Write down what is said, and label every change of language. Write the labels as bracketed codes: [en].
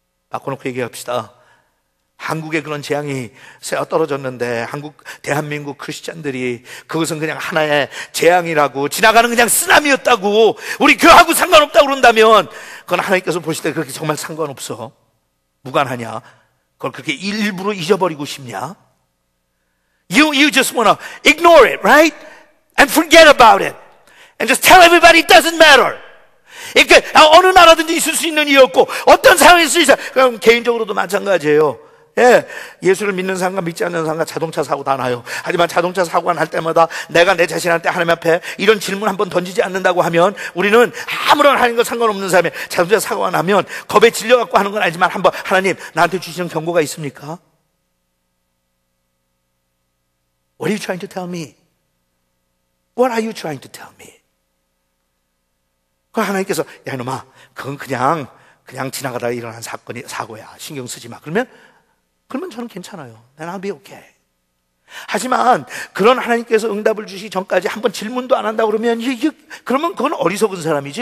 [ko] 바꿔놓고 얘기합시다. 한국에 그런 재앙이 새어 떨어졌는데 대한민국 크리스찬들이 그것은 그냥 하나의 재앙이라고, 지나가는 그냥 쓰나미였다고, 우리 교하고 상관없다고 그런다면 그건 하나님께서 보실 때 그렇게 정말 상관없어? 무관하냐? 그걸 그렇게 일부러 잊어버리고 싶냐? [en] You just wanna ignore it, right? And forget about it. And just tell everybody it doesn't matter. [ko] 그러니까 어느 나라든지 있을 수 있는 일이었고 어떤 상황이 있을 수 있어요. 그럼 개인적으로도 마찬가지예요. 예, 예수를 믿는 사람과 믿지 않는 사람과 자동차 사고 다 나요. 하지만 자동차 사고가 날 때마다 내가 내 자신한테 하나님 앞에 이런 질문 한번 던지지 않는다고 하면 우리는 아무런 하나님과 상관없는 사람이 자동차 사고가 나면 겁에 질려갖고 하는 건 아니지만 한번 하나님 나한테 주시는 경고가 있습니까? [en] What are you trying to tell me? What are you trying to tell me? [ko] 그 하나님께서 야 이놈아 그건 그냥 지나가다가 일어난 사고야, 신경 쓰지 마. 그러면 저는 괜찮아요. Then I'll be okay. 하지만 그런 하나님께서 응답을 주시기 전까지 한번 질문도 안 한다 그러면 그러면 그건 어리석은 사람이죠.